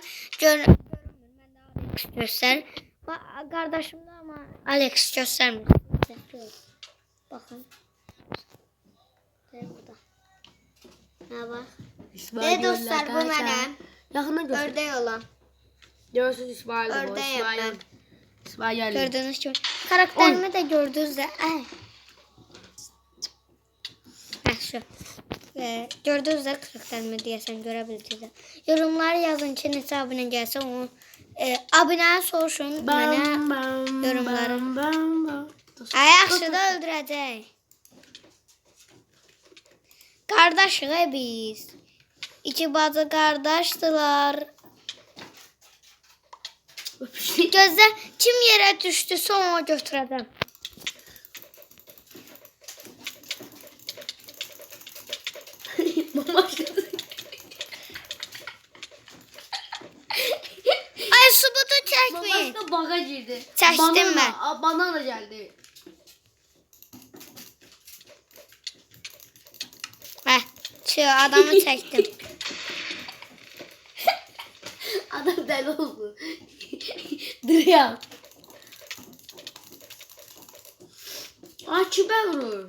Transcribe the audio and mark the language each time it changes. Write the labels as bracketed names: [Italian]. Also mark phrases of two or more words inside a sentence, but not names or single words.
[Azerbaijani] Görünmür mən də Alex göstər. Qardaşım da amma Alex göstərmir. Baxın. Burada. Ha bax. Dostlar bu mənəm. Yaxından göster. Ördək olan. Görürsünüz İsmail. Ördəyəm mən. [Turkish] İsmail geldi. Gördüğünüz gibi. Karakterimi de gördünüz de. Şu. Gördünüz de karakterimi diyesen görebildiniz. [Azerbaijani] Yorumlar yazın ki neçə abunə gəlsə onu abunə soruşun mənə yorumları. Yaxşı da öldürəcək. Qardaşıq biz. İki bacı qardaşdılar. Gözlə kim yerə düşdüsə onu götürəcəm. Ay subutu çəkməyin. [Turkish] Başka baga girdi. [Azerbaijani] Çəkdim mən. [Turkish] Bana da geldi. [Azerbaijani] Adamı çəkdim. Adam deli oldu. [Turkish] Duruyor. Kime vurur?